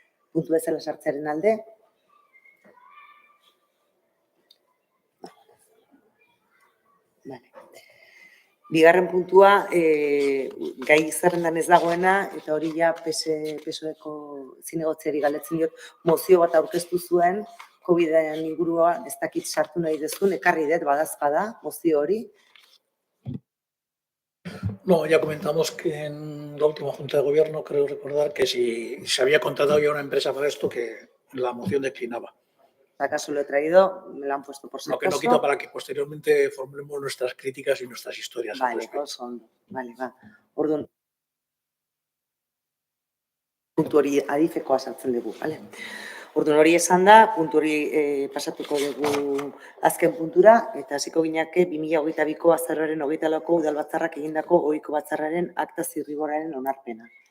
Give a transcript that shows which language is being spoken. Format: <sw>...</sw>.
<eu>Puntu bezala sartzearen alde, bigarren puntua, gai zerrendan ez dagoena, eta hori ja PSOeko zinegotziari galdetzen diot, mozio bat aurkeztu zuen, COVID-en ingurua ez dakit sartu nahi dezun, ekarri dut badazpada mozio hori.</eu> <es>No, ya comentamos que en la última Junta de Gobierno, creo recordar que si se había contratado ya una empresa para esto, que la moción declinaba. ¿Acaso lo he traído? Me lo han puesto por si Lo que no quita para que posteriormente formulemos nuestras críticas y nuestras historias.</es> <eu>Vale, oso ondo. Vale, ba. Orduan, puntu hori adifekoa sartzen dugu, bale? Orduan hori esan da, puntu hori pasatuko dugu azken puntura, eta hasiko gineke 2022ko azaroaren 24ko udalbatzarrak egindako ohiko batzarraren akta zirriborraren onarpena.</eu>